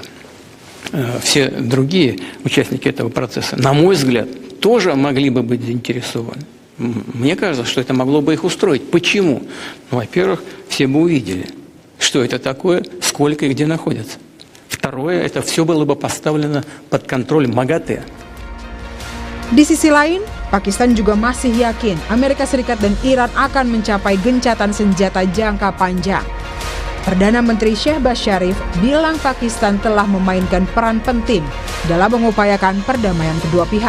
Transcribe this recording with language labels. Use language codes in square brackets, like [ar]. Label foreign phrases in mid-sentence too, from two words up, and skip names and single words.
[ru] Все другие участники этого процесса, на мой взгляд, тоже могли бы быть заинтересованы. Мне кажется, что это могло бы их устроить. Почему? Ну, во-первых, все бы увидели, что это такое, сколько и где находится. Второе, это все было бы поставлено под контроль МАГАТЭ. [id] Di sisi lain, Pakistan juga masih yakin Amerika Serikat dan Iran akan mencapai gencatan senjata jangka panjang. Perdana Menteri Shehbaz Sharif bilang Pakistan telah memainkan peran penting dalam mengupayakan perdamaian kedua pihak.